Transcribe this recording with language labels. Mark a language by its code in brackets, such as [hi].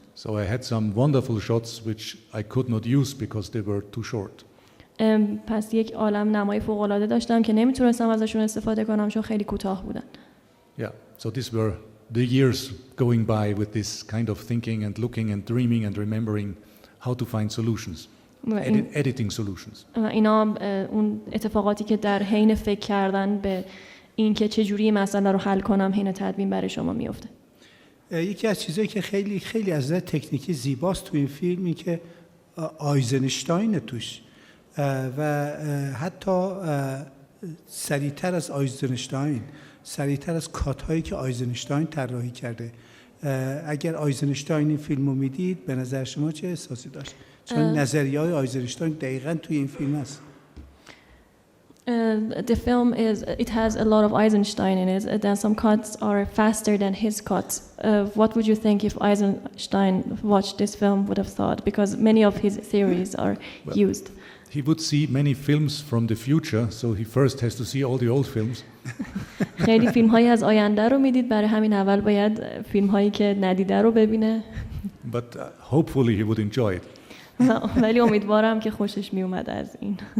[en] So I had some wonderful shots which I could not use because they were too short. [fa] پس یک عالم نمای فوق‌العاده داشتم که نمیتونستم ازشون استفاده کنم چون خیلی کوتاه بودن. [en] Yeah, so these were the years going by with this kind of thinking and looking and dreaming and remembering how to find solutions. editing solutions. [fa] اینا اون اتفاقاتی که در حین فکر کردن به این که چجوری مسئله رو حل کنم حین تدوین برای شما میفته. یکی از چیزایی که خیلی خیلی از نظر تکنیکی زیباست تو این فیلم این که آیزنشتاین توش و حتی سریعتر از آیزنشتاین، سریعتر از کات‌هایی که آیزنشتاین طراحی کرده. اگر آیزنشتاین این فیلم رو میدید به نظر شما چه احساسی داشت؟ چون نظریه‌های آیزنشتاین دقیقاً توی این فیلم هست. [en] The film it has a lot of Eisenstein in it. Then some cuts are faster than his cuts. What would you think if Eisenstein watched this film would have thought? Because many of his theories are used. He would see many films from the future, so he first has to see all the old films. [fa] خیلی فیلم‌هایی از آینده رو میدید، برای همین اول باید فیلم‌هایی که ندیده رو ببینه. [en] But hopefully he would enjoy it. [fa] ولی امیدوارم که خوشش میومد از این.